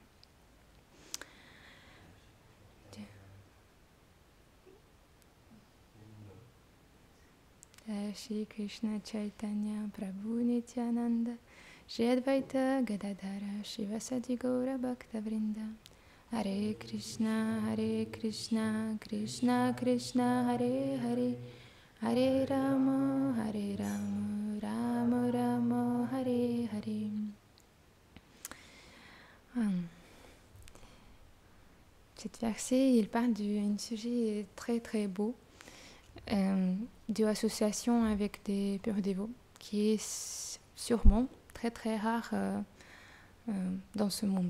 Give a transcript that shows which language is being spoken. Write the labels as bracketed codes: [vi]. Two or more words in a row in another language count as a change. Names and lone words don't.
[sa] श्री कृष्ण चैतन्य प्रभु नित्यानन्द श्री अद्वैत गदाधर श्रीवासादि गौर भक्त वृन्द हरे कृष्ण कृष्ण कृष्ण हरे हरे हरे राम राम राम हरे हरे Hare Rama Rama Rama Hare Hare. [fr] Cet verset, il parle d'un sujet très très beau. de association avec des purs dévots, qui est sûrement très très rare dans ce monde.